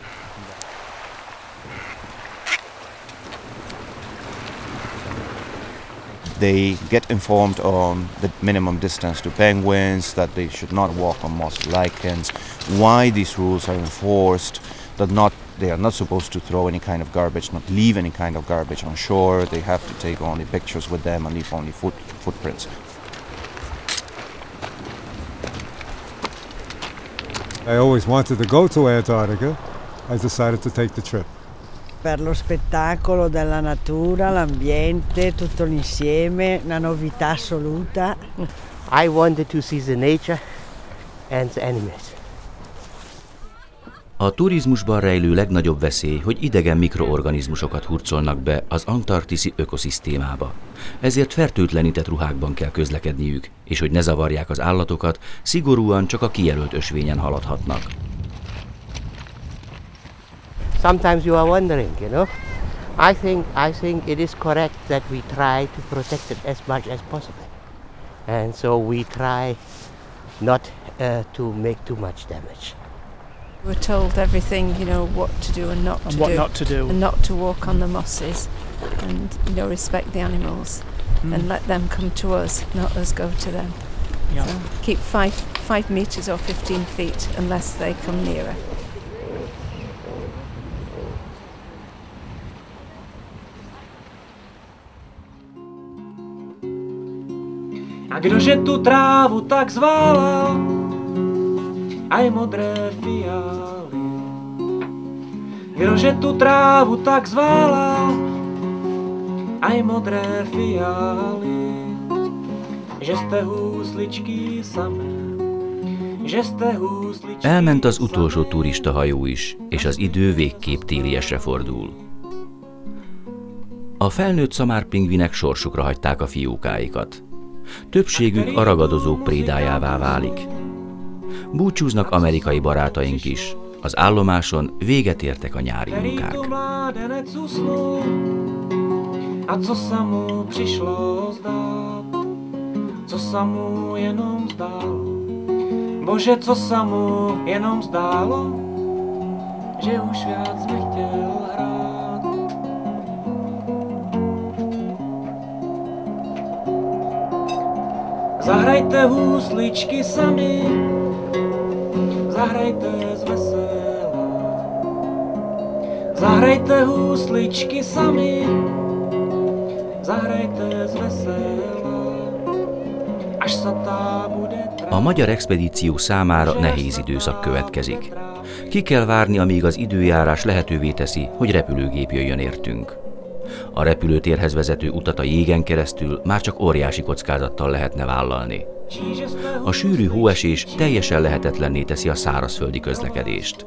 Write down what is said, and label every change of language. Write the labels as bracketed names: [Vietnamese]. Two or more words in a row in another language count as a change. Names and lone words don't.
[English] They get informed on the minimum distance to penguins, that they should not walk on moss lichens, why these rules are enforced, that they are not supposed to throw any kind of garbage, not leave any kind of garbage on shore, they have to take only pictures with them and leave only footprints. I always wanted to go to Antarctica. I decided to take the trip. [Italian] Per lo spettacolo della natura, l'ambiente, tutto l'insieme, una novità assoluta. [English] I wanted to see the nature and the animals. [Hungarian] A turizmusban rejlő legnagyobb veszély, hogy idegen mikroorganizmusokat hurcolnak be az antarktiszi ökoszisztémába. Ezért fertőtlenített ruhákban kell közlekedniük, és hogy ne zavarják az állatokat, szigorúan csak a kijelölt ösvényen haladhatnak. [English] Sometimes you are wondering, I think it is correct that we try to protect it as much as possible. And so we try not to make too much damage. We're told everything, what to do and not to do. What not to do. And not to walk on the mosses and, respect the animals and let them come to us, not us go to them. Yeah. So keep 5 meters or 15 feet unless they come nearer. [Czech] A kdože tu trávu tak zválal, aj modré fialy. Kdože tu trávu tak zválal, aj modré fialy. Že jste húsličky samé, že jste húsličky. [Hungarian] Elment az utolsó turista hajó is, és az idő végképp téliesre fordul. A felnőtt szamárpingvinek sorsukra hagyták a fiókáikat. Többségük a ragadozók prédájává válik. Búcsúznak amerikai barátaink is. Az állomáson véget értek a nyári munkák. [Czech] A co se mu přišlo zdát, co se mu jenom zdálo, bože, co se mu jenom zdálo, že už viac nechtěl hrát. Zahrajte húsličky sami, zahrajte z vesela. Zahrajte húsličky sami, zahrajte z vesela, až satá bude [Hungarian] A magyar expedíció számára nehéz időszak következik. Ki kell várni, amíg az időjárás lehetővé teszi, hogy repülőgép jöjjön értünk. A repülőtérhez vezető utat a jégen keresztül már csak óriási kockázattal lehetne vállalni. A sűrű hóesés teljesen lehetetlenné teszi a szárazföldi közlekedést.